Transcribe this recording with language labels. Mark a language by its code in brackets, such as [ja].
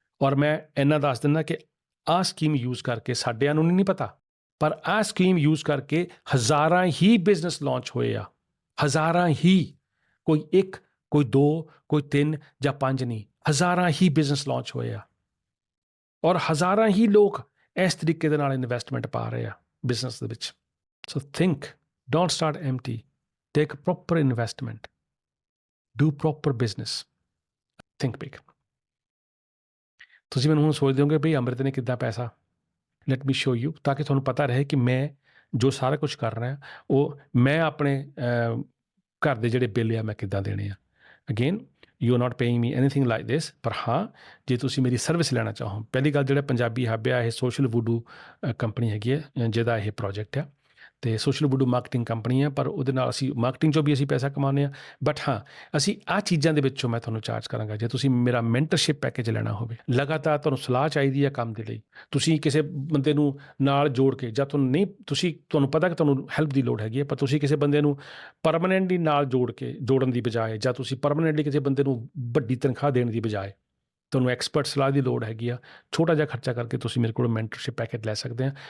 [pa] ਔਰ ਮੈਂ ਇੰਨਾ ਦੱਸ ਦਿੰਦਾ ਕਿ ਆਹ ਸਕੀਮ ਯੂਜ਼ ਕਰਕੇ ਸਾਡਿਆਂ ਨੂੰ ਨਹੀਂ ਪਤਾ, ਪਰ ਆਹ ਸਕੀਮ ਯੂਜ਼ ਕਰਕੇ ਹਜ਼ਾਰਾਂ ਹੀ ਬਿਜ਼ਨਸ ਲਾਂਚ ਹੋਏ ਆ. ਹਜ਼ਾਰਾਂ ਹੀ, ਕੋਈ 1, ਕੋਈ 2, ਕੋਈ 3 ਜਾਂ 5 ਨਹੀਂ, ਹਜ਼ਾਰਾਂ ਹੀ ਬਿਜ਼ਨਸ ਲਾਂਚ ਹੋਏ ਆ. ਔਰ ਹਜ਼ਾਰਾਂ ਹੀ ਲੋਕ ਇਸ ਤਰੀਕੇ ਦੇ ਨਾਲ ਇਨਵੈਸਟਮੈਂਟ ਪਾ ਰਹੇ ਆ ਬਿਜ਼ਨਸ ਦੇ ਵਿੱਚ. [en] So think, don't start empty. Take proper investment. Do proper business. Think big. [pa] ਤੁਸੀਂ ਮੈਨੂੰ ਹੁਣ ਸੋਚਦੇ ਹੋਗੇ ਭਈ ਅੰਮ੍ਰਿਤ ਨੇ ਕਿੱਦਾਂ ਪੈਸਾ. [en] Let me show you, [pa] ਤਾਂ ਕਿ ਤੁਹਾਨੂੰ ਪਤਾ ਰਹੇ ਕਿ ਮੈਂ ਜੋ ਸਾਰਾ ਕੁਝ ਕਰ ਰਿਹਾ ਉਹ ਮੈਂ ਆਪਣੇ ਘਰ ਦੇ ਜਿਹੜੇ ਬਿੱਲ ਆ ਮੈਂ ਕਿੱਦਾਂ ਦੇਣੇ ਆ. [en] Again, you are not paying me anything like this. [pa] ਪਰ ਹਾਂ, ਜੇ ਤੁਸੀਂ ਮੇਰੀ ਸਰਵਿਸ ਲੈਣਾ ਚਾਹੋ, ਪਹਿਲੀ ਗੱਲ ਜਿਹੜਾ ਪੰਜਾਬੀ ਹੱਬ ਆ ਇਹ ਸੋਸ਼ਲ ਵੂਡੂ ਕੰਪਨੀ ਹੈਗੀ ਹੈ ਜਿਹਦਾ ਇਹ ਪ੍ਰੋਜੈਕਟ ਆ. ਅਤੇ ਸੋਸ਼ਲ ਵੂਡੂ ਮਾਰਕੀਟਿੰਗ ਕੰਪਨੀ ਆ, ਪਰ ਉਹਦੇ ਨਾਲ ਅਸੀਂ ਮਾਰਕੀਟਿੰਗ 'ਚੋਂ ਵੀ ਅਸੀਂ ਪੈਸਾ ਕਮਾਉਂਦੇ ਹਾਂ. ਬਟ ਹਾਂ, ਅਸੀਂ ਆਹ ਚੀਜ਼ਾਂ ਦੇ ਵਿੱਚੋਂ ਮੈਂ ਤੁਹਾਨੂੰ ਚਾਰਜ ਕਰਾਂਗਾ. ਜੇ ਤੁਸੀਂ ਮੇਰਾ ਮੈਂਟਰਸ਼ਿਪ ਪੈਕੇਜ ਲੈਣਾ ਹੋਵੇ, ਲਗਾਤਾਰ ਤੁਹਾਨੂੰ ਸਲਾਹ ਚਾਹੀਦੀ ਹੈ ਕੰਮ ਦੇ ਲਈ, ਤੁਸੀਂ ਕਿਸੇ ਬੰਦੇ ਨੂੰ ਨਾਲ ਜੋੜ ਕੇ, ਜਾਂ ਤੁਹਾਨੂੰ ਪਤਾ ਕਿ ਤੁਹਾਨੂੰ ਹੈਲਪ ਦੀ ਲੋੜ ਹੈਗੀ ਹੈ, ਪਰ ਤੁਸੀਂ ਕਿਸੇ ਬੰਦੇ ਨੂੰ ਪਰਮਾਨੈਂਟਲੀ ਨਾਲ ਜੋੜਨ ਦੀ ਬਜਾਏ, ਜਾਂ ਤੁਸੀਂ ਪਰਮਾਨੈਂਟਲੀ ਕਿਸੇ ਬੰਦੇ ਨੂੰ ਵੱਡੀ ਤਨਖਾਹ ਦੇਣ ਦੀ ਬਜਾਏ ਤੁਹਾਨੂੰ ਐਕਸਪਰਟ ਸਲਾਹ ਦੀ ਲੋੜ ਹੈਗੀ ਆ, ਛੋਟਾ ਜਿਹਾ ਖਰਚਾ ਕਰਕੇ ਤੁਸੀਂ ਮੇਰੇ ਕੋਲ ਮੈਂਟਰਸ਼ਿਪ ਪੈਕੇਜ ਲੈ ਸਕਦੇ ਆ.